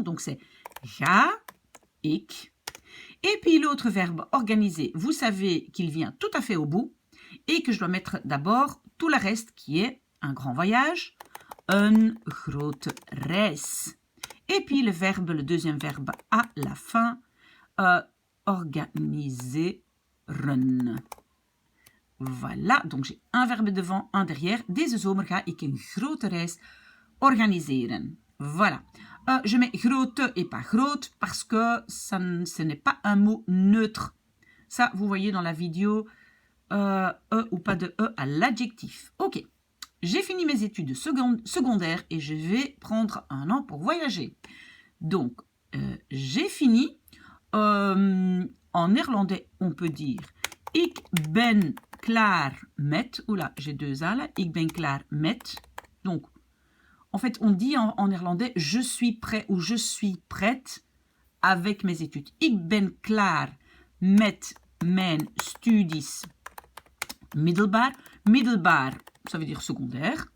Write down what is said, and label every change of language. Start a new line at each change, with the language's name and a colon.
French: Donc, c'est
Dutch: ga, ik.
French: Et puis, l'autre verbe organiser, vous savez qu'il vient tout à fait au bout et que je dois mettre d'abord tout le reste qui est un grand voyage,
Dutch: een grote reis.
French: Et puis, le deuxième verbe à la fin, organiseren. Voilà, donc j'ai un verbe devant, un derrière.
Dutch: Deze zomer ga ik een grote reis organiseren.
French: Voilà. Je mets grote et pas groot parce que ce n'est pas un mot neutre. Ça, vous voyez dans la vidéo, E ou pas de E à l'adjectif. Ok, j'ai fini mes études secondaires et je vais prendre un an pour voyager. Donc, j'ai fini. En néerlandais, on peut dire
Dutch: ik ben klaar met.
French: Oula, j'ai deux A là.
Dutch: Ik ben klaar met.
French: Donc, en fait, on dit en néerlandais je suis prêt ou je suis prête avec mes études.
Dutch: Ik ben klaar met mijn studies middelbaar.
French: Middelbaar, ça veut dire secondaire.